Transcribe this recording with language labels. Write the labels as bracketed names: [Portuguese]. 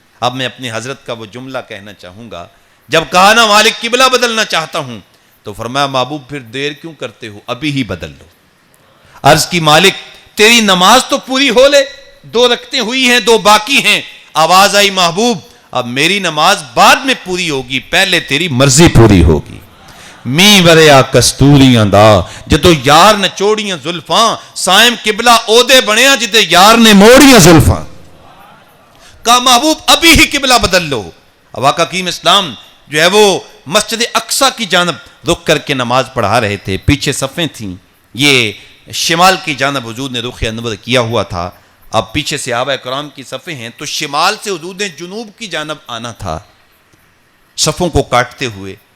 [Urdu] اب میں اپنی حضرت کا وہ جملہ کہنا چاہوں گا. جب کہا نا مالک قبلہ بدلنا چاہتا ہوں, تو فرمایا محبوب پھر دیر کیوں کرتے ہو, ابھی ہی بدل لو. عرض کی مالک تیری نماز تو پوری ہو لے, 2 رکعتیں ہوئی ہیں, 2 باقی ہیں. آواز آئی محبوب اب میری نماز بعد میں پوری ہوگی, پہلے تیری مرضی پوری ہوگی. [Punjabi] می وریا کستوریاں دا جدو یار نے چوڑیاں زلفاں, سائم قبلہ اودے بنیا جدے یار نے موڑیاں زلفاں. [Urdu] کہا محبوب ابھی ہی قبلہ بدل لو. اب آقا حکیم اسلام جو ہے وہ مسجد اقصی کی جانب رخ کر کے نماز پڑھا رہے تھے. پیچھے صفیں تھیں, یہ شمال کی جانب حضور نے رخ انور کیا ہوا تھا. اب پیچھے صحابہ کرام کی صفیں ہیں, تو شمال سے حضور نے جنوب کی جانب آنا تھا صفوں کو کاٹتے ہوئے.